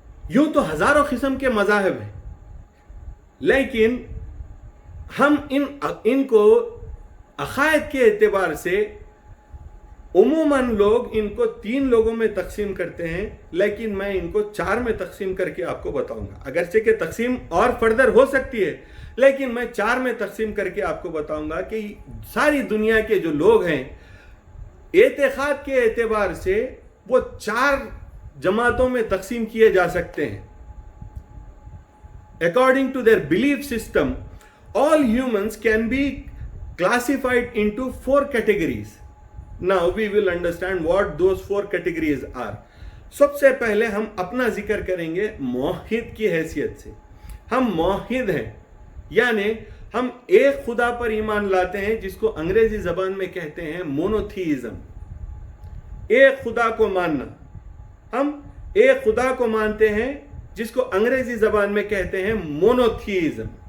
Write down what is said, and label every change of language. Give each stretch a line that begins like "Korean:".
Urdu: یوں تو ہزاروں قسم کے مذاہب ہیں، لیکن ہم ان کو عقائد کے اعتبار سے عموماً لوگ ان کو 3 لوگوں میں تقسیم کرتے ہیں، لیکن میں ان کو 4 میں تقسیم کر کے آپ کو بتاؤں گا. اگرچہ کہ تقسیم اور فردر ہو سکتی ہے، لیکن میں 4 میں تقسیم کر کے آپ کو بتاؤں گا کہ ساری دنیا کے جو لوگ ہیں اعتقاد کے اعتبار سے وہ 4 جماعتوں میں تقسیم کیے جا سکتے ہیں.
English: According to their belief system, all humans can be classified into 4 categories. Now we will understand what those 4 categories are.
Urdu: سب سے پہلے ہم اپنا ذکر کریں گے موحد کی حیثیت سے. ہم موحد ہیں، یعنی ہم ایک خدا پر ایمان لاتے ہیں جس کو انگریزی زبان میں کہتے ہیں مونوتھیزم. ایک خدا کو ماننا. ہم ایک خدا کو مانتے ہیں جس کو انگریزی زبان میں کہتے ہیں مونوتھیزم.